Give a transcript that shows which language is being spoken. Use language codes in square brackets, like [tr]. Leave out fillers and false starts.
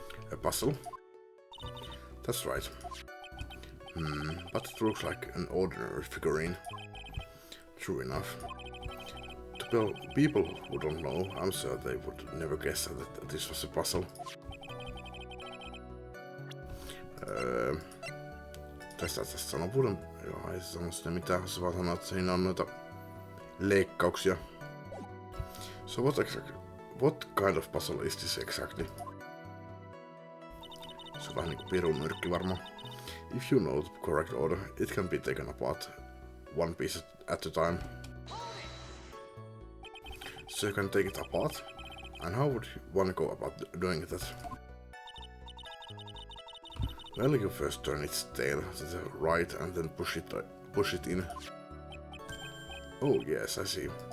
[en] A puzzle? That's right. But it looks like an ordinary figurine. True enough. To people who don't know, I'm sure they would never guess that this was a puzzle. [fi] Tästä sanovuuden, joo, ei se sano sitä mitään, se vaan sanoo, että siinä on noita leikkauksia. [en] So what kind of puzzle is this exactly? [fi] Se on vähän niinku pirun nyrkki varmaan. [en] If you know the correct order, it can be taken apart one piece at a time. So you can take it apart? And how would one go about doing that? Well, you first turn its tail to the right and then push it in. Oh yes, I see.